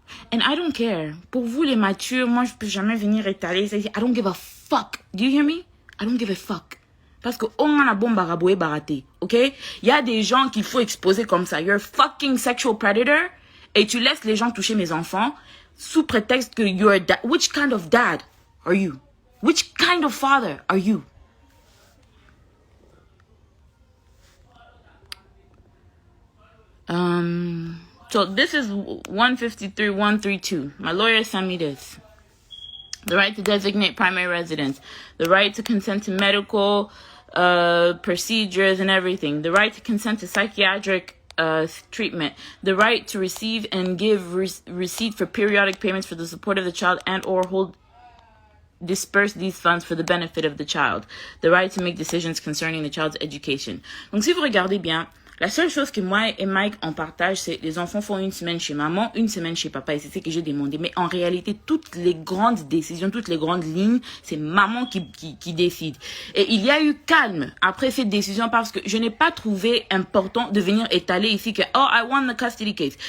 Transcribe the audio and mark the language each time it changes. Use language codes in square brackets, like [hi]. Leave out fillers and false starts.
[en] And I don't care. [fr] Pour vous les matures, moi je peux jamais venir étaler. [en] I don't give a fuck. Do you hear me? I don't give a fuck. [fr] Parce que on a bon baraboué baraté, [en] ok? [fr] Il y a des gens qu'il faut exposer comme ça. [en] You're a fucking sexual predator [fr] et tu laisses les gens toucher mes enfants sous prétexte que [en] you're a dad. Which kind of dad are you? Which kind of father are you? So this is 153.132. My lawyer sent me this. The right to designate primary residence, the right to consent to medical procedures and everything, the right to consent to psychiatric treatment, the right to receive and give receipt for periodic payments for the support of the child and or disperse these funds for the benefit of the child, the right to make decisions concerning the child's education. [fr] Donc si vous regardez bien, la seule chose que moi et Mike on partage, c'est les enfants font une semaine chez maman, une semaine chez papa, et c'est ce que j'ai demandé. Mais en réalité, toutes les grandes décisions, toutes les grandes lignes, c'est maman qui décide. Et il y a eu calme après cette décision parce que je n'ai pas trouvé important de venir étaler ici que, oh, [en] I won the custody case.